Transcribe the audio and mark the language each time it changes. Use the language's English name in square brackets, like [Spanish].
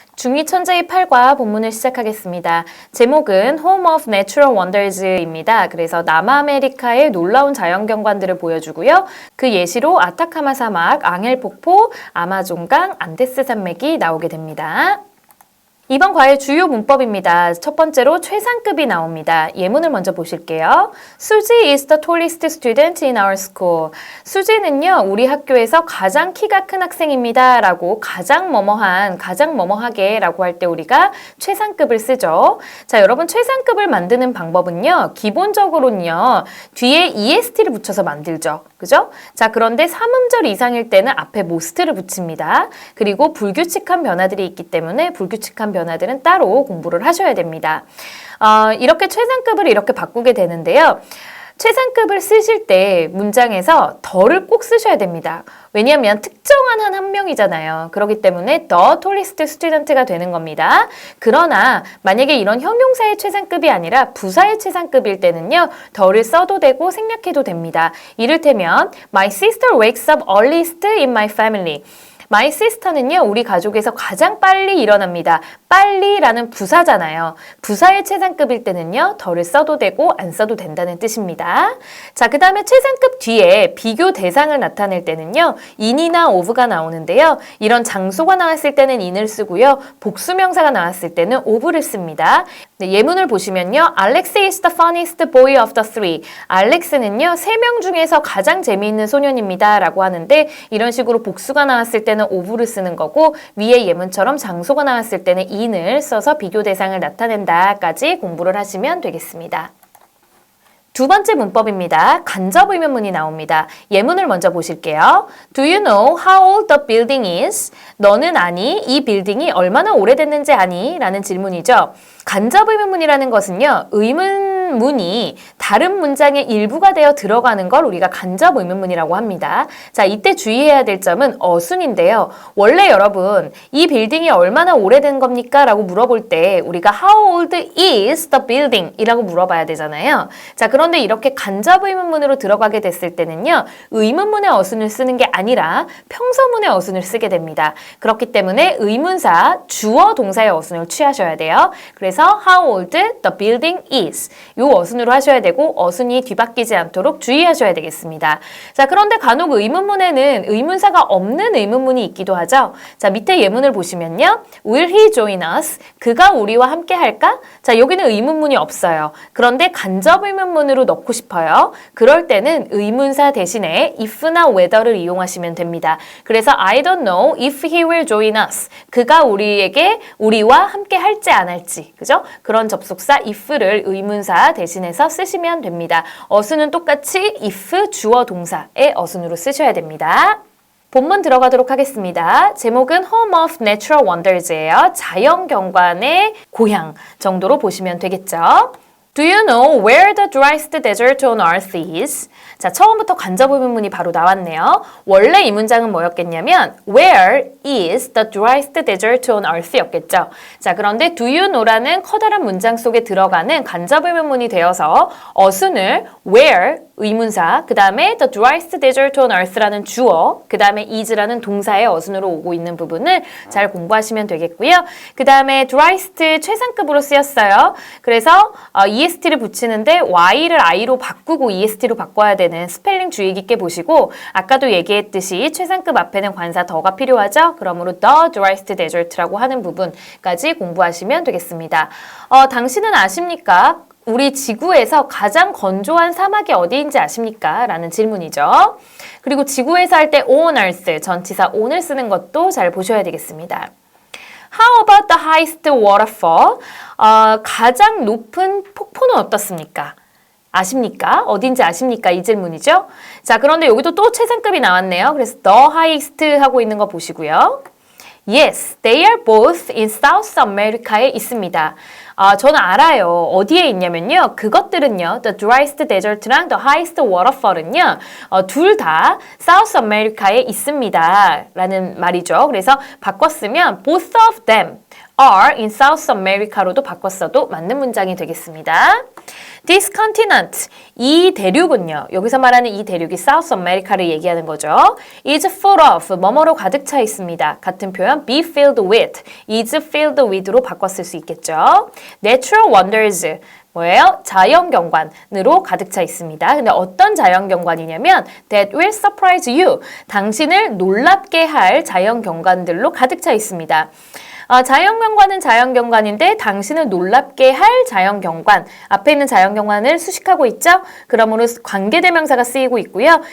[Korean] 중2 천재의 8과 본문을 시작하겠습니다. 제목은 Home of Natural Wonders입니다. 그래서 남아메리카의 놀라운 자연경관들을 보여주고요. 그 예시로 아타카마 사막, 앙헬 폭포, 아마존강, 안데스 산맥이 나오게 됩니다. 이번 과의 주요 문법입니다. 첫 번째로 최상급이 나옵니다. 예문을 먼저 보실게요. [English] 수지 is the tallest student in our school. [Korean] 수지는요, 우리 학교에서 가장 키가 큰 학생입니다. 라고 가장 뭐뭐한, 가장 뭐뭐하게 라고 할 때 우리가 최상급을 쓰죠. 자, 여러분 최상급을 만드는 방법은요, 기본적으로는요, 뒤에 est를 붙여서 만들죠. 그죠? 자, 그런데 삼음절 이상일 때는 앞에 most를 붙입니다. 그리고 불규칙한 변화들이 있기 때문에 불규칙한 변화들은 따로 공부를 하셔야 됩니다. 이렇게 최상급을 이렇게 바꾸게 되는데요. 최상급을 쓰실 때 문장에서 더를 꼭 쓰셔야 됩니다. 왜냐하면 특정한 한 명이잖아요. 그렇기 때문에 [English] the tallest student [Korean] 가 되는 겁니다. 그러나 만약에 이런 형용사의 최상급이 아니라 부사의 최상급일 때는요. 더를 써도 되고 생략해도 됩니다. 이를테면 [English] My sister wakes up earliest in my family. My sister [Korean] 는요, 우리 가족에서 가장 빨리 일어납니다. 빨리라는 부사잖아요. 부사의 최상급일 때는요, 더를 써도 되고 안 써도 된다는 뜻입니다. 자, 그 다음에 최상급 뒤에 비교 대상을 나타낼 때는요, in이나 of가 나오는데요. 이런 장소가 나왔을 때는 in을 쓰고요. 복수명사가 나왔을 때는 of를 씁니다. 네, 예문을 보시면요. [English] Alex is the funniest boy of the three. [Korean] 알렉스는요, 3명 중에서 가장 재미있는 소년입니다. 라고 하는데 이런 식으로 복수가 나왔을 때는 of를 쓰는 거고 위에 예문처럼 장소가 나왔을 때는 in을 써서 비교 대상을 나타낸다까지 공부를 하시면 되겠습니다. 두 번째 문법입니다. 간접 의문문이 나옵니다. 예문을 먼저 보실게요. [English] Do you know how old the building is? [Korean] 너는 아니? 이 빌딩이 얼마나 오래됐는지 아니? 라는 질문이죠. 간접 의문문이라는 것은요. 의문문이 다른 문장의 일부가 되어 들어가는 걸 우리가 간접 의문문이라고 합니다. 자, 이때 주의해야 될 점은 어순인데요. 원래 여러분 이 빌딩이 얼마나 오래된 겁니까? 라고 물어볼 때 우리가 [English] How old is the building? [Korean] 이라고 물어봐야 되잖아요. 자, 그런데 이렇게 간접 의문문으로 들어가게 됐을 때는요. 의문문의 어순을 쓰는 게 아니라 평서문의 어순을 쓰게 됩니다. 그렇기 때문에 의문사, 주어, 동사의 어순을 취하셔야 돼요. 그래서 [English] How old the building is. [Korean] 이 어순으로 하셔야 되고 어순이 뒤바뀌지 않도록 주의하셔야 되겠습니다. 자, 그런데 간혹 의문문에는 의문사가 없는 의문문이 있기도 하죠. 자, 밑에 예문을 보시면요. [English] Will he join us? [Korean] 그가 우리와 함께 할까? 자, 여기는 의문문이 없어요. 그런데 간접 의문문으로 넣고 싶어요. 그럴 때는 의문사 대신에 if나 whether를 이용하시면 됩니다. 그래서 [English] I don't know if he will join us. [Korean] 그가 우리와 함께 할지 안 할지. 그죠? 그런 접속사 if를 의문사 대신해서 쓰시면 됩니다. 어순은 똑같이 if 주어 동사의 어순으로 쓰셔야 됩니다. 본문 들어가도록 하겠습니다. 제목은 Home of Natural Wonders예요. 자연경관의 고향 정도로 보시면 되겠죠. [English] Do you know where the driest desert on earth is? [Korean] 자, 처음부터 간접 의문문이 바로 나왔네요. 원래 이 문장은 뭐였겠냐면 [English] Where is the driest desert on earth [Korean] 였겠죠. 자, 그런데 Do you know라는 커다란 문장 속에 들어가는 간접 의문문이 되어서 어순을 Where 의문사, 그 다음에 [English] the driest desert on earth [Korean] 라는 주어, 그 다음에 is라는 동사의 어순으로 오고 있는 부분을 잘 공부하시면 되겠고요. 그 다음에 driest 최상급으로 쓰였어요. 그래서 est를 붙이는데 y를 i로 바꾸고 est로 바꿔야 되는 스펠링 주의 깊게 보시고 아까도 얘기했듯이 최상급 앞에는 관사 더가 필요하죠. 그러므로 [English] the driest desert [Korean] 라고 하는 부분까지 공부하시면 되겠습니다. 당신은 아십니까? 우리 지구에서 가장 건조한 사막이 어디인지 아십니까? 라는 질문이죠. 그리고 지구에서 할 때 on earth, 전치사 on을 쓰는 것도 잘 보셔야 되겠습니다. [English] How about the highest waterfall? [Korean] 가장 높은 폭포는 어떻습니까? 아십니까? 어딘지 아십니까? 이 질문이죠. 자, 그런데 여기도 또 최상급이 나왔네요. 그래서 the highest 하고 있는 거 보시고요. [English] Yes, they are both in South America에 [Korean] 있습니다. 저는 알아요. 어디에 있냐면요. 그것들은요. [English] The driest desert [Korean] 랑 [English] the highest waterfall [Korean] 은요. 둘 다 South America에 있습니다. 라는 말이죠. 그래서 바꿨으면 [English] both of them are in South America [Korean] 로도 바꿨어도 맞는 문장이 되겠습니다. This continent, 이 대륙은요. 여기서 말하는 이 대륙이 South America를 얘기하는 거죠. [English] is full of, [Korean] 뭐뭐로 가득 차 있습니다. 같은 표현 [English] be filled with, is filled with [Korean] 로 바꿨을 수 있겠죠. [English] Natural wonders, 뭐예요? [Korean] 자연경관으로 가득 차 있습니다. 근데 어떤 자연경관이냐면 [English] that will surprise you, [Korean] 당신을 놀랍게 할 자연경관들로 가득 차 있습니다. 자연경관은 자연경관인데 당신을 놀랍게 할 자연경관. 앞에 있는 자연경관을 수식하고 있죠? 그러므로 관계대명사가 쓰이고 있고요.